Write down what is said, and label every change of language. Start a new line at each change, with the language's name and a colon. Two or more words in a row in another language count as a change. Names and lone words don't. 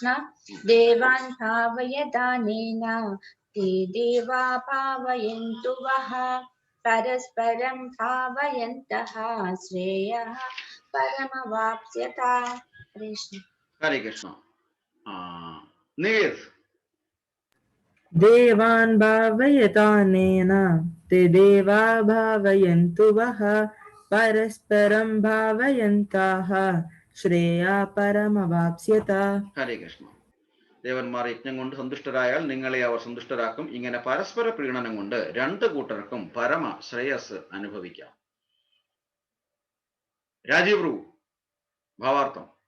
Sanskrit: देवान् भावयतानेन ते देवा भावयन्तु वः परस्परं भावयन्तः श्रेयः परमवाप्स्यत. हरे कृष्ण. नीर. देवान् भावयतानेन ते देवा भावयन्तु वः परस्परं भावयन्तः श्रेया परमवाप्स्यत. ഹരേ കൃഷ്ണ.
Malayalam: ദേവന്മാർ യജ്ഞം കൊണ്ട് സന്തുഷ്ടരായാൽ നിങ്ങളെ അവർ സന്തുഷ്ടരാക്കും. ഇങ്ങനെ പരസ്പര പ്രീണനം കൊണ്ട് രണ്ടു കൂട്ടർക്കും പരമ ശ്രേയസ് അനുഭവിക്കാം. രാജീവ് പ്രഭു, ഭാവാർത്ഥം.